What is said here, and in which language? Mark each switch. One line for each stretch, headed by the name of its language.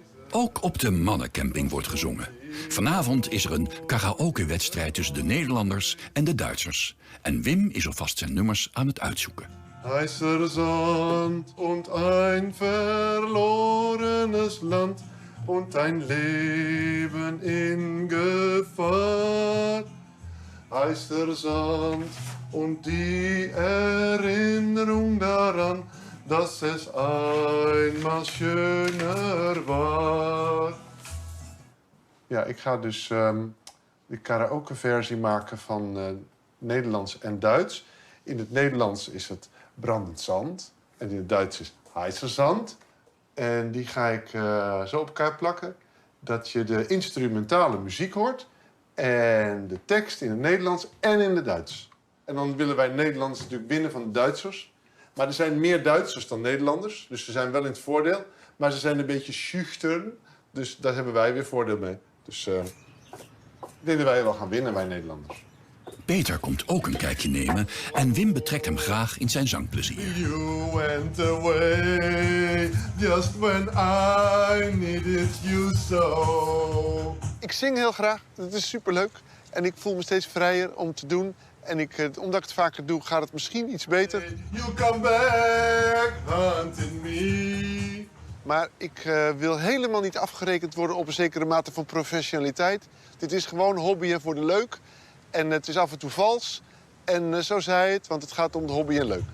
Dutch: Ook op de mannencamping wordt gezongen. Vanavond is er een karaoke-wedstrijd tussen de Nederlanders en de Duitsers. En Wim is alvast zijn nummers aan het uitzoeken.
German: Heißer Sand und ein verlorenes Land und ein Leben in Gefahr. Heißer Sand und die Erinnerung daran, dass es einmal schöner war.
Dutch: Ja, ik ga dus de karaoke-versie maken van Nederlands en Duits. In het Nederlands is het brandend zand. En in het Duits is heißer Sand. En die ga ik zo op elkaar plakken dat je de instrumentale muziek hoort. En de tekst in het Nederlands en in het Duits. En dan willen wij Nederlanders natuurlijk winnen van de Duitsers. Maar er zijn meer Duitsers dan Nederlanders. Dus ze zijn wel in het voordeel. Maar ze zijn een beetje schüchtern. Dus daar hebben wij weer voordeel mee. Dus ik denk dat wij wel gaan winnen, wij Nederlanders. Peter komt ook een kijkje nemen en Wim betrekt hem graag in zijn zangplezier.
English: You went away just when I needed you so.
Dutch: Ik zing heel graag, het is superleuk. En ik voel me steeds vrijer om te doen. En omdat ik het vaker doe, gaat het misschien iets beter.
English: You come back, hunting me.
Dutch: Maar ik wil helemaal niet afgerekend worden op een zekere mate van professionaliteit. Dit is gewoon hobbyen voor de leuk. En het is af en toe vals. En zo zei hij het, want het gaat om de hobby en leuk.